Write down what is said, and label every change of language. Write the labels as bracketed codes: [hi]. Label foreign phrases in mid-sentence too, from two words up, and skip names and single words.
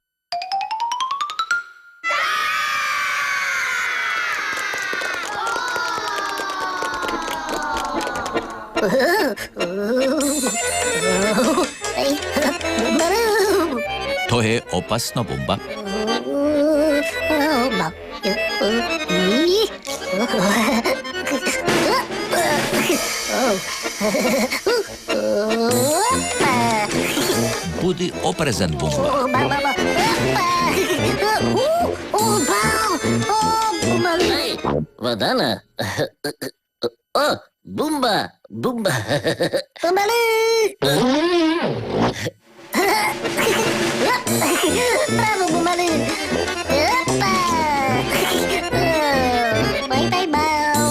[hr] To je opasno, Bumba. Budi oprezan, Bumba. Vadana. Oh, Bumba, Bumba. Bravo, Bumbalu! Opa! [en] Bye, bye, [hr] bow!